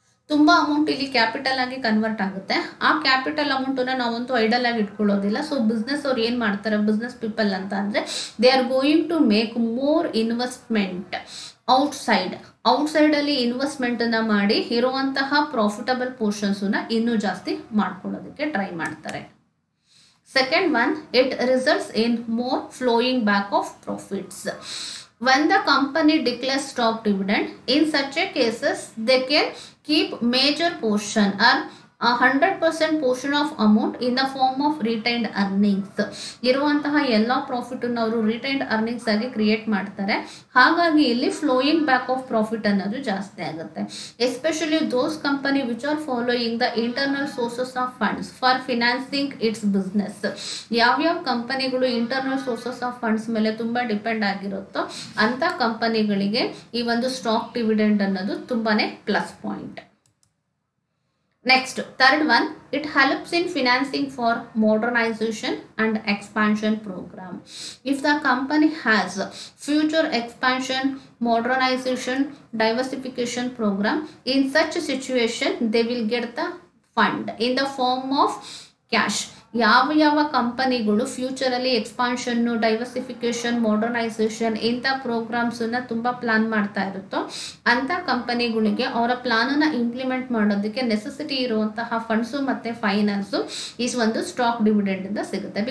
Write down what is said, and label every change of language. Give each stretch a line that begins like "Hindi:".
Kannada: ತುಂಬಾ ಅಮೌಂಟ್ ಇಲ್ಲಿ ಕ್ಯಾಪಿಟಲ್ ಆಗಿ ಕನ್ವರ್ಟ್ ಆಗುತ್ತೆ. ಆ ಕ್ಯಾಪಿಟಲ್ ಅಮೌಂಟ್ ನಾವಂತೂ ಐಡಲ್ ಆಗಿ ಇಟ್ಕೊಳ್ಳೋದಿಲ್ಲ. ಸೊ ಬಿಸ್ನೆಸ್ ಅವ್ರು ಏನ್ ಮಾಡ್ತಾರೆ, ಬಿಸ್ನೆಸ್ ಪೀಪಲ್ ಅಂತ ಅಂದ್ರೆ
English: they are going to make more investment outside
Kannada: ಅಲ್ಲಿ ಇನ್ವೆಸ್ಟ್ಮೆಂಟ್ ಅನ್ನ ಮಾಡಿ ಇರುವಂತಹ ಪ್ರಾಫಿಟಬಲ್ ಪೋರ್ಷನ್ಸ್ ಇನ್ನೂ ಜಾಸ್ತಿ ಮಾಡ್ಕೊಳ್ಳೋದಕ್ಕೆ ಟ್ರೈ ಮಾಡ್ತಾರೆ.
English: Second one, it results in more flowing back of profits. When the company declares stock dividend, in such a cases they can keep major portion or 100% portion of amount in the form of retained earnings.
Kannada: ಇರುವಂತಹ ಎಲ್ಲ profit ಅನ್ನು ಅವರು retained earnings ಆಗಿ create ಮಾಡ್ತಾರೆ. ಹಾಗಾಗಿ ಇಲ್ಲಿ flowing back of profit ಅನ್ನೋದು ಜಾಸ್ತಿ ಆಗುತ್ತೆ.
English: Especially those company which are following the internal sources of funds for financing its business.
Kannada: ಯಾವ್ಯಾವ ಕಂಪನಿಗಳು ಇಂಟರ್ನಲ್ ಸೋರ್ಸಸ್ ಆಫ್ ಫಂಡ್ಸ್ ಮೇಲೆ ತುಂಬಾ ಡಿಪೆಂಡ್ ಆಗಿರುತ್ತೋ ಅಂತ ಕಂಪನಿಗಳಿಗೆ ಈ ಒಂದು ಸ್ಟಾಕ್ ಡಿವಿಡೆಂಡ್ ಅನ್ನೋದು ತುಂಬಾನೇ plus point.
English: Next, third one, it helps in financing for modernization and expansion program. If the company has future expansion, modernization, diversification program, in such a situation, they will get the fund in the form of cash.
Kannada: ಯಾವ ಕಂಪನಿಗಳು ಫ್ಯೂಚರಲ್ಲಿ ಎಕ್ಸ್ಪಾನ್ಷನ್ನು, diversification, modernisation ಇಂಥ ಪ್ರೋಗ್ರಾಮ್ಸನ್ನು ತುಂಬ plan ಮಾಡ್ತಾ ಇರುತ್ತೋ ಅಂಥ ಕಂಪನಿಗಳಿಗೆ ಅವರ ಪ್ಲಾನನ್ನು implement ಮಾಡೋದಕ್ಕೆ ನೆಸೆಸಿಟಿ ಇರುವಂತಹ ಫಂಡ್ಸು ಮತ್ತು ಫೈನಾನ್ಸು ಈ ಒಂದು ಸ್ಟಾಕ್ ಡಿವಿಡೆಂಡಿಂದ ಸಿಗುತ್ತೆ.